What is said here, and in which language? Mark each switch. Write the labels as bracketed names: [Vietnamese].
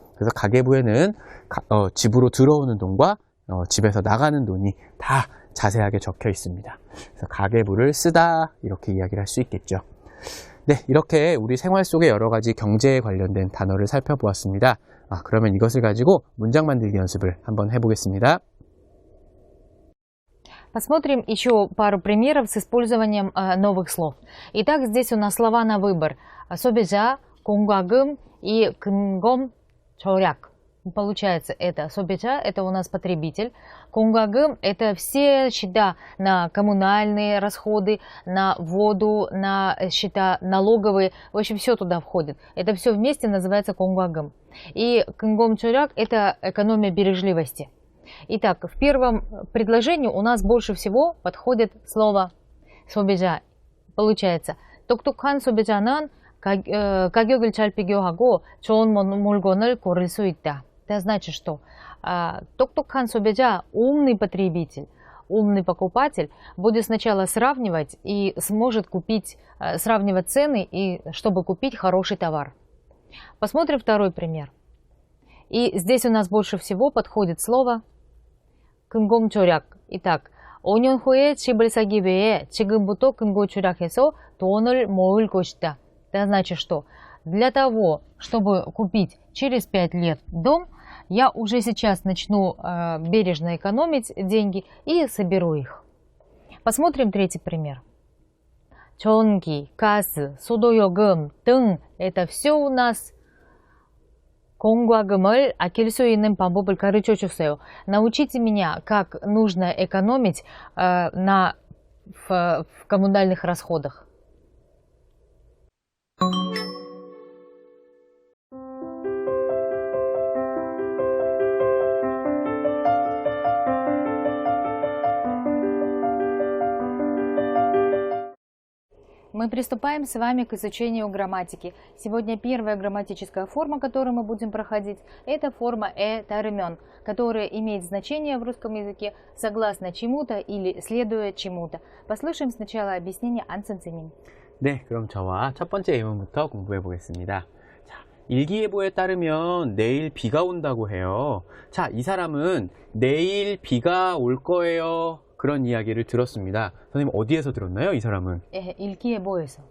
[Korean] 그래서 가계부에는 집으로 들어오는 돈과 집에서 나가는 돈이 다 자세하게 적혀 있습니다. 그래서 가계부를 쓰다, 이렇게 이야기를 할 수 있겠죠. 네, 이렇게 우리 생활 속의 여러 가지 경제에 관련된 단어를 살펴보았습니다. 그러면 이것을 가지고 문장 만들기 연습을 한번 해보겠습니다. [Russian] Посмотрим еще пару примеров с использованием новых слов. Итак, здесь у нас слова на выбор. Собежа, конгагым и кнгом чоряк. Получается, это собежа, это у нас потребитель. Конгагым, это все счета на коммунальные расходы, на воду, на счета налоговые. В общем, все туда входит. Это все вместе называется конгагым. И кнгом чоряк, это экономия бережливости. Итак, в первом предложении у нас больше всего подходит слово 소비자. Получается, [Korean] 똑똑한 소비자는 가격을 잘 비교하고 좋은 물건을 고를 수 있다. [Russian] Это значит, что [Korean] 똑똑한 소비자, [Russian] умный потребитель, умный покупатель будет сначала сравнивать и сможет купить, сравнивать цены, и чтобы купить хороший товар. Посмотрим второй пример. И здесь у нас больше всего подходит слово 금공조략. Итак, [Korean] 5년 후에 집을 사기 위해 지금부터 금고조략해서 돈을 모을 것이다. [Russian] Это значит, что для того, чтобы купить через 5 лет дом, я уже сейчас начну бережно экономить деньги и соберу их. Посмотрим третий пример. [Korean] 전기, 가스, 수도요금 등 [Russian] это все у нас [Korean] 공과금을 아낄 수 있는 방법을 가르쳐 줬어요. [Russian] Научите меня, как нужно экономить в коммунальных расходах. Мы приступаем с вами к изучению грамматики. Сегодня первая грамматическая форма, которую мы будем проходить, это форма 따르면, которая имеет значение в русском языке согласно чему-то или следуя чему-то. Послушаем сначала объяснение 안 선생님. [Korean] 네, 그럼 저와 첫 번째 예문부터 공부해 보겠습니다. 자, 일기예보에 따르면 내일 비가 온다고 해요. 자, 이 사람은 내일 비가 올 거예요, 그런 이야기를 들었습니다. 선생님, 어디에서 들었나요? 이 사람은? 일기예보에서.